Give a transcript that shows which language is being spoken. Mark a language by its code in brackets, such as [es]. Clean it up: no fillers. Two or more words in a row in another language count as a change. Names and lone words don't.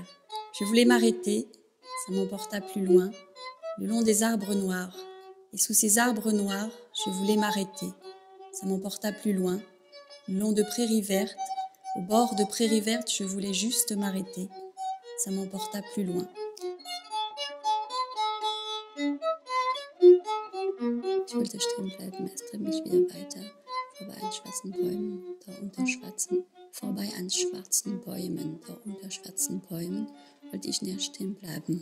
[fr] Je voulais m'arrêter, ça m'emporta plus loin, le long des arbres noirs. Et sous ces arbres noirs, je voulais m'arrêter, ça m'emporta plus loin, le long de prairies vertes. Au bord de prairies vertes, je voulais juste m'arrêter, ça m'emporta plus loin. [de] Ich wollte stehen bleiben, es trieb mich wieder weiter, vorbei an schwarzen Bäumen, da unter schwarzen, vorbei an schwarzen Bäumen, da unter schwarzen Bäumen, wollte ich näher stehen bleiben.